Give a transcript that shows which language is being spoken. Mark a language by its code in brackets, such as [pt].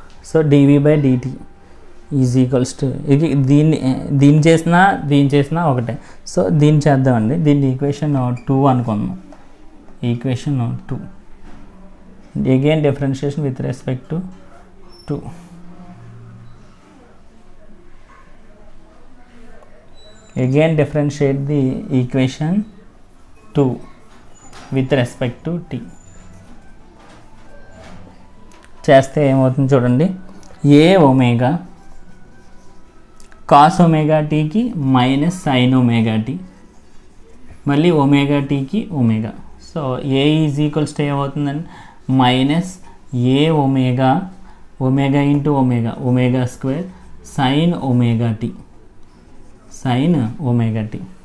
[en] so dv/dt is equals to [te] దీన్ని చేసినా ఒకటే. సో దీన్ని చేద్దామండి. దీన్ని [en] Equation 2 అనుకుందాం. Equation 2 again differentiation with respect to 2. Again differentiate the equation 2 with respect to t. [te] చేస్తే ఏమవుతుంది చూడండి. [en] A omega cos omega టీకి minus sine omega t, మళ్ళీ omega టీకి omega. So A is equals to [te] ఏమవుతుందండి [en] Minus A omega omega into omega omega square sine omega t sine omega t.